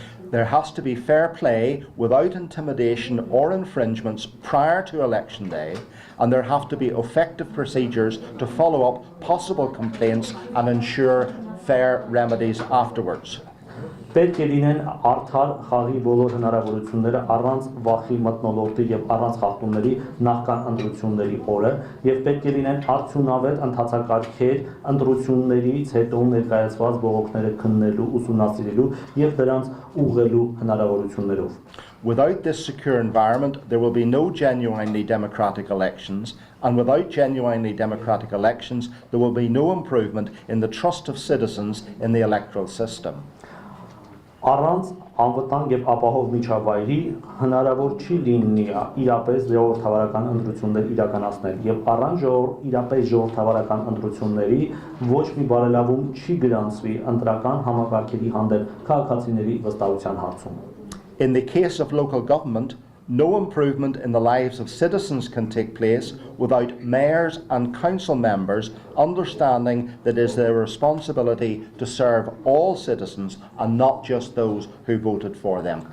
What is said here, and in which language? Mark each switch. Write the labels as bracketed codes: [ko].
[en] There has to be fair play without intimidation or infringements prior to election day, and there have to be effective procedures to follow up possible complaints and ensure fair remedies afterwards. [hy] Պետք է լինեն արդար խաղի բոլոր հնարավորությունները առանց վախի մթնոլորտի եւ առանց խախտումների նախքան ընտրությունների օրը եւ պետք է լինեն արդյունավետ ընթացակարգեր ընտրություններից հետո ներկայացված բողոքները քննելու, ուսումնասիրելու եւ դրանց ուղղելու հնարավորություններով։ [en] Without this secure environment, there will be no genuinely democratic elections, and without genuinely democratic elections, there will be no improvement in the trust of citizens in the electoral system. [hy] Առանց անվտանգ եւ ապահով միջավայրի հնարավոր չի լինի իրապես ժողովրդավարական ընտրություններ իրականացնել եւ առանց իրապես ժողովրդավարական ընտրությունների ոչ մի բարելավում չի գրանցվի ընտրական համակարգերի հանդեպ քաղաքացիների վստահության հարցում։ [en] In the case of local government, no improvement in the lives of citizens can take place without mayors and council members understanding that it is their responsibility to serve all citizens and not just those who voted for them.